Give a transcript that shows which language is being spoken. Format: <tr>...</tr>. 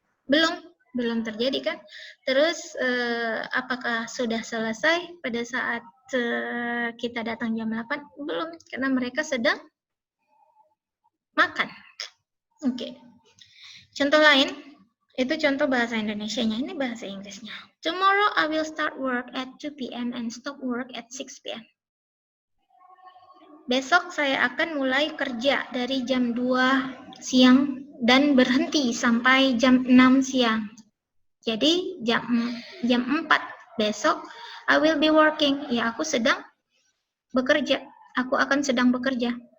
<id>Belum terjadi kan? Terus apakah sudah selesai pada saat kita datang jam 8? Belum, karena mereka sedang makan. Oke. Contoh lain, itu contoh bahasa Indonesianya, ini bahasa Inggrisnya.</id> <en>Tomorrow I will start work at 2 p.m. and stop work at 6 p.m.</en> <id>Besok saya akan mulai kerja dari jam 2 siang dan berhenti sampai jam 6 siang. Jadi jam 4 besok</id> <en>I will be working.</en> <id>Ya, aku sedang bekerja. Aku akan sedang bekerja.</id>